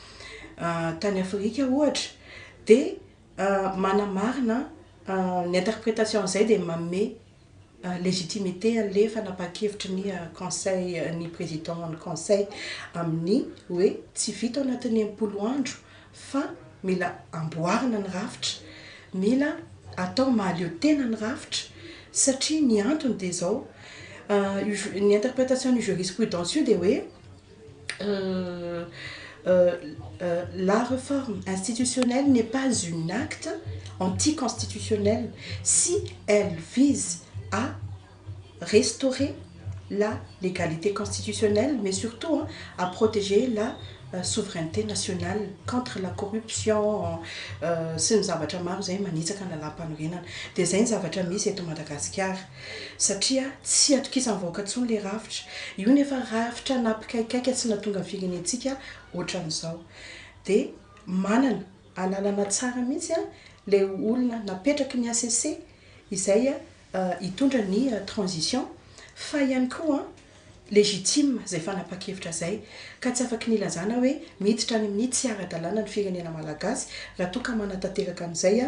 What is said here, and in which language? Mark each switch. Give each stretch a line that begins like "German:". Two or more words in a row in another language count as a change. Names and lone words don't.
Malagasy: tany Afrika ohatra, dia manamarina ny interprétation zay dia manome légitimité an'le fanapa-kevitry ny conseil ny président ny conseil amin'ny hoe tsy vita ao anatin'ny 80 andro fa mila amboarina ny rafitra, mila atao mahaleo tena ny rafitra satria ny antony dia zao ny interprétation ny jurisprudence io dia hoe
French: la réforme institutionnelle n'est pas un acte anticonstitutionnel si elle vise à restaurer la légalité constitutionnelle, mais surtout à protéger la souveraineté nationale contre la corruption.
Malagasy: Sy ny zavatra maro zay manitsaka ny lalam-panorenana. Dia zay ny zavatra misy eto Madagasikara satria tsy atokisan'ny vahoaka intsony le rafitra. Io nefa rafitra napikaikaika tsy natonga ny firenentsika ohatran'izao. Dia manana alalana tsara mihitsy le olona napetraky ny ACC izay hitondra ny transition fa ihany koa légitime zay fanapa-kevitra zay ka tsy afaka nilazana hoe miditra any amin'ny tsy ara-dalàna ny firenena malagasy raha toka manatanteraka an'izay